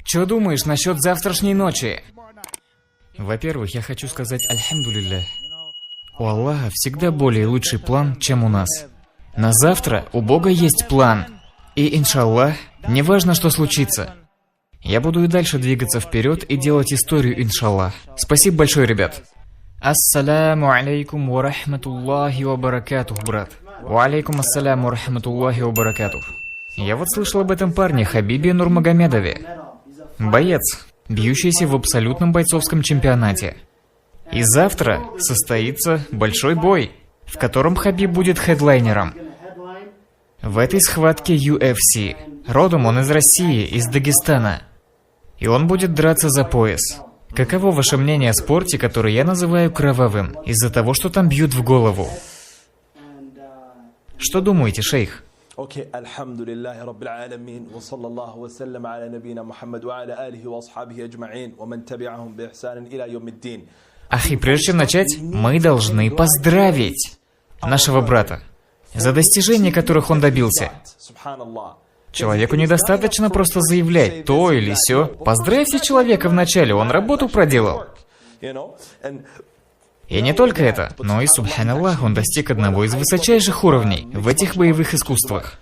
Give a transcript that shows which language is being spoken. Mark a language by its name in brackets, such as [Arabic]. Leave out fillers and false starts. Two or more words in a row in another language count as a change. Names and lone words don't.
[Russian] Что думаешь насчет завтрашней ночи? Во-первых, я хочу сказать альхамдулилля. У Аллаха всегда более лучший план, чем у нас. На завтра у Бога есть план. И, иншаллах, неважно, что случится. Я буду и дальше двигаться вперед и делать историю, иншаллах. Спасибо большое, ребят. [Arabic] السلام عليكم ورحمة الله وبركاته, брат. وعليكم السلام ورحمة الله وبركاته. [Russian] Я вот слышал об этом парне Хабибе Нурмагомедове. Боец, бьющийся в абсолютном бойцовском чемпионате. И завтра состоится большой бой, в котором Хабиб будет хедлайнером. В этой схватке UFC. Родом он из России, из Дагестана. И он будет драться за пояс. Каково ваше мнение о спорте, который я называю кровавым, из-за того, что там бьют в голову? Что думаете, шейх? Окей, [Arabic] الحمد لله رب العالمين، وصلى الله وسلم على نبينا محمد وعلى آله وأصحابه أجمعين، ومن تبعهم بإحسان إلى يوم الدين. [Russian] Ах, и прежде чем начать, мы должны поздравить нашего брата за достижения, которых он добился. Человеку недостаточно просто заявлять то или сё. Поздравьте человека вначале, он работу проделал. И не только это, но и, субханаллах, он достиг одного из высочайших уровней в этих боевых искусствах.